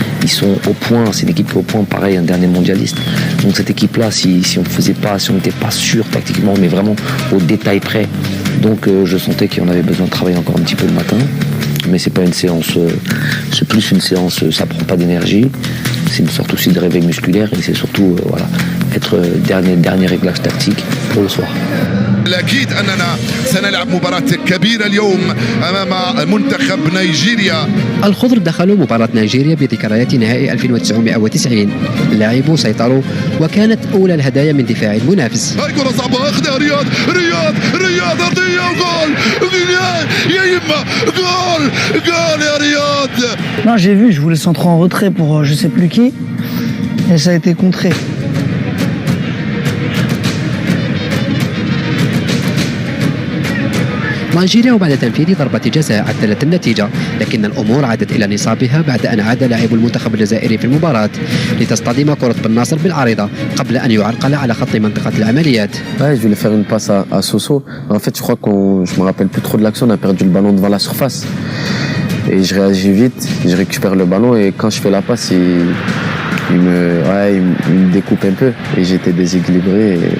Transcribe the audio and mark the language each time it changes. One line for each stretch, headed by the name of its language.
French: Ils sont au point, c'est une équipe qui est au point, pareil, un dernier mondialiste. Donc cette équipe-là, si on n'était pas sûr tactiquement, mais vraiment au détail près, donc je sentais qu'on avait besoin de travailler encore un petit peu le matin. Mais c'est pas une séance, c'est plus une séance, ça prend pas d'énergie, c'est une sorte aussi de réveil musculaire et c'est surtout être dernier réglage tactique pour le soir.
Arabic: الأكيد أننا سنلعب مباراة كبيرة اليوم أمام منتخب نيجيريا. الخضر دخلوا مباراة نيجيريا بذكريات نهائي 1990. لعبوا سيطروا وكانت أولى الهدايا من دفاع المنافس. هاي كرة صعبة أخذها رياض أرضية وجول يا يما جول يا رياض.
French: Non, j'ai vu, je voulais centrer en retrait pour je sais plus qui et ça a été contré.
Arabic: نيجيريا وبعد تنفيذ ضربة جزاء عدلت النتيجة، لكن الأمور عادت إلى نصابها بعد أن عاد لاعب المنتخب الجزائري في المباراة لتصطدم كرة بن ناصر بالعارضة قبل أن يعرقل على خط منطقة العمليات.
French: Ouais, je voulais faire une passe à Soso. En fait, je crois je me rappelle plus trop de l'action. On a perdu le ballon devant la surface. Et je réagis vite, je récupère le ballon et quand je fais la passe, il me découpe un peu et j'étais déséquilibré.